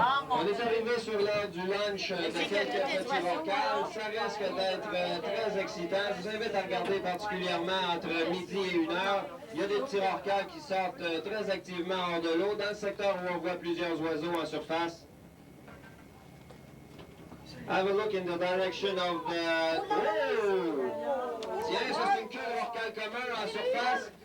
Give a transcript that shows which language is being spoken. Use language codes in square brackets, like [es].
[fr] On est arrivé sur l'heure du lunch de quelques petits rorquals. Ça risque d'être très excitant. Je vous invite à regarder particulièrement entre midi et 1h. Il y a des petits rorquals qui sortent très activement hors de l'eau dans le secteur où on voit plusieurs oiseaux en surface. [en] Have a look in the direction of the... Oh! [fr] Tiens, ça c'est une queue de rorqual commun en surface.